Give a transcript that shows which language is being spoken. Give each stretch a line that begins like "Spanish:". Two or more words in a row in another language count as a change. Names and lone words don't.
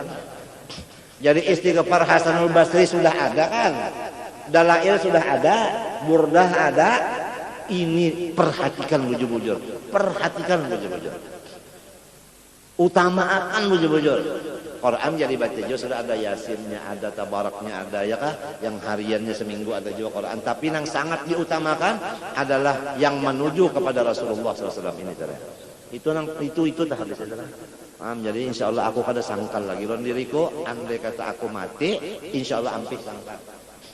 Indonesian: Jadi istighfar Hasanul Basri sudah ada kan? Dalail sudah ada, burdah ada.
Banjar: Ini perhatikan bujur-bujur. Perhatikan bujur-bujur. Utamakan bujur-bujur.
Indonesian: Quran jadi baca juga sudah ada Yasinnya, ada Tabaraknya, ada ya kah? Yang hariannya seminggu ada juga Quran. Tapi yang sangat diutamakan adalah yang menuju kepada Rasulullah SAW ini. Itu dah hadis itu. Jadi
Arabic: insya Allah
Banjar: aku kada sangkal lagi. Lawan diriku, andai kata aku mati,
Arabic: insya Allah
Banjar: ampih sangkal.